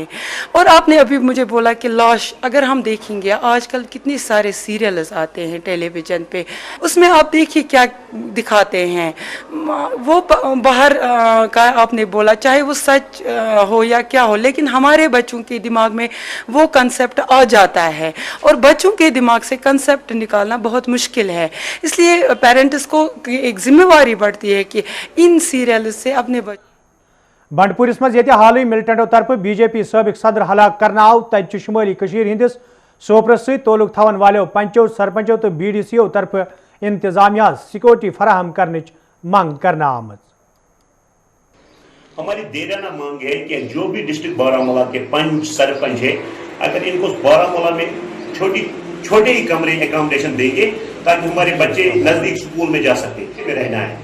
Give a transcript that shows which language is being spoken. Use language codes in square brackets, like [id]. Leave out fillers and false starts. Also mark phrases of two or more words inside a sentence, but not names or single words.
[hi] और आपने अभी मुझे बोला कि लॉश, अगर हम देखेंगे आजकल कितने सारे सीरियल्स आते हैं टेलीविज़न पे, उसमें आप देखिए क्या दिखाते हैं, वो बाहर का आपने बोला चाहे वो सच हो या क्या हो, लेकिन हमारे बच्चों के दिमाग में वो कंसेप्ट आ जाता है और बच्चों के दिमाग से कंसेप्ट निकालना बहुत मुश्किल है। इसलिए पेरेंट्स को एक जिम्मेवारी बढ़ती है कि इन सीरियल से अपने [ks] बंडपुरिस मज ये हाल मिलिटेंटों तरफ बीजेपी सबक सदर हलाक करना आव, तब शुमाली हंदिस सोपरस सत ताल्लुक थवन वालों पंचों सरपंचों तो BDCO तरफ इंतजामिया सिक्योरिटी फराहम करने मांग करना आमद। [hi] हमारी देराना मांग है कि जो भी डिस्ट्रिक्ट बारामूला के पंच सरपंच है, अगर इनको बारामूला में छोटे ही कमरे एकोमोडेशन देंगे ताकि हमारे बच्चे नजदीक स्कूल में जा सके में रहना है।